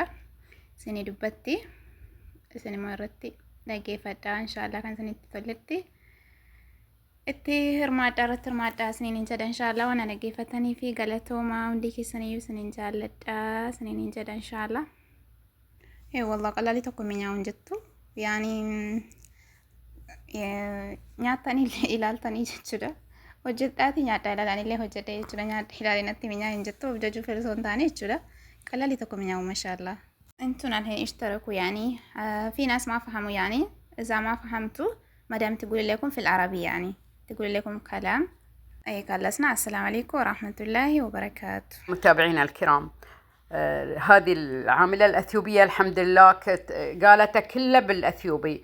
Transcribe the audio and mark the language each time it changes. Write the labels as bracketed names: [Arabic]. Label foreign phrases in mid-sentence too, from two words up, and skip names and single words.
[Oromo] Isinii dubbatti isin immoo irratti dhaggeeffadhaa inshallah kan isinitti toletti itti hirmaadhaa irratti hirmaadhaa isiniin jedha inshallah waan dhaggeeffatanii fi galatoomaa hundi keessaniyyuu isiniin jaalladhaa isiniin jedha inshallah. Wallah qalaalii tokko mi'aawun jettu yaani nyaatanii ilaaltanii jechuudha. Hojjedhaati nyaadhaa ilaalanillee hojjedhee jechuudha nyaadhaa ilaalinatti mi'aa hin jettu hojjechuu fedhu hin taane jechuudha. Qalaalii tokko mi'aawu mashallah. [Arabic] انتم الحين اشتركوا يعني في ناس ما فهموا يعني اذا ما فهمتوا مدام تقول لكم في العربي يعني تقول لكم كلام اي خلصنا. السلام عليكم ورحمة الله وبركاته. متابعينا الكرام هذه العاملة الأثيوبية الحمد لله قالت كله بالأثيوبي.